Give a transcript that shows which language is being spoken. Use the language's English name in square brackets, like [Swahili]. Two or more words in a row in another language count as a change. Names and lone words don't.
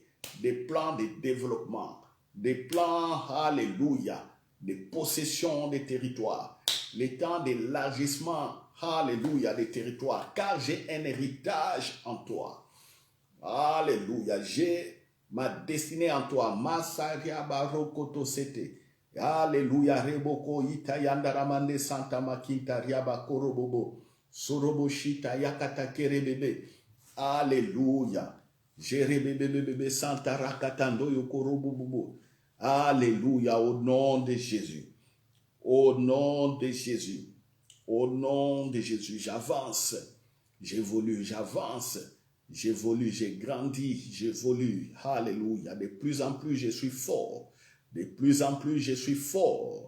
[French] Des plans de développement. Des plans, alléluia, de possession des territoires. Les temps d'élargissement, alléluia, des territoires, car j'ai un héritage en toi. Alléluia, j'ai ma destinée en toi. Masaria barokoto sete. Alléluia, reboko itayandaramande santa makinta riaba korobobo. Soroboshita yakata kerebebe. Alléluia. Jérémébébébé, Santarakatando, Yokorobobobo. Alléluia, au nom de Jésus. Au nom de Jésus. Au nom de Jésus, j'avance. J'évolue, j'avance. J'évolue, j'ai grandi, j'évolue. Alléluia. De plus en plus, je suis fort. De plus en plus, je suis fort.